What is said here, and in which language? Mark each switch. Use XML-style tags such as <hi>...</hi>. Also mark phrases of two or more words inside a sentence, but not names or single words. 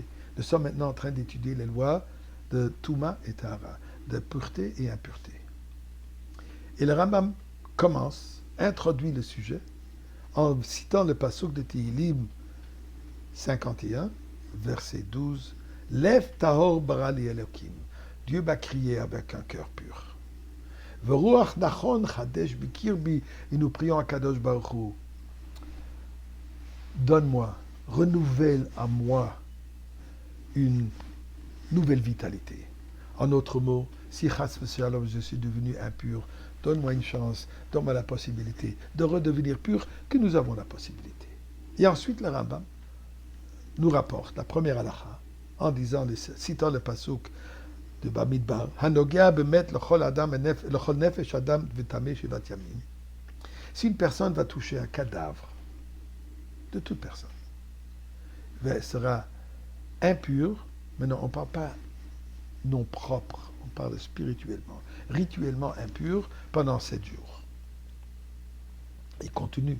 <fr>Nous sommes maintenant en train d'étudier les lois de Touma et Tahara, de pureté et impureté. Et le Rambam introduit le sujet, en citant le pasuk de Tehillim 51, verset 12, «</fr> <he>לב טהור ברא לי אלוקים</he> <fr>» Dieu va crier avec un cœur pur. «</fr> <he>ורוח נכון חדש בקרבי</he> <fr>» et nous prions à</fr> <he>קדוש ברוך הוא.</he> <fr>Donne-moi, renouvelle à moi une nouvelle vitalité. En d'autres mots, si</fr> <he>חס ושלום</he> <fr>je suis devenu impur, donne-moi une chance, donne-moi la possibilité de redevenir pur, que nous avons la possibilité. Et ensuite, le Rambam nous rapporte la première halakha, en disant, citant le pasuk de Bamidbar,</fr> <he>הנוגע במת לכל אדם לכל נפש אדם וטמא שבעת ימים.</he> <fr>Si une personne va toucher un cadavre, de toute personne, elle sera impure, mais non, on ne parle pas non propre, on parle spirituellement, rituellement impur pendant 7 jours. Il continue.</fr>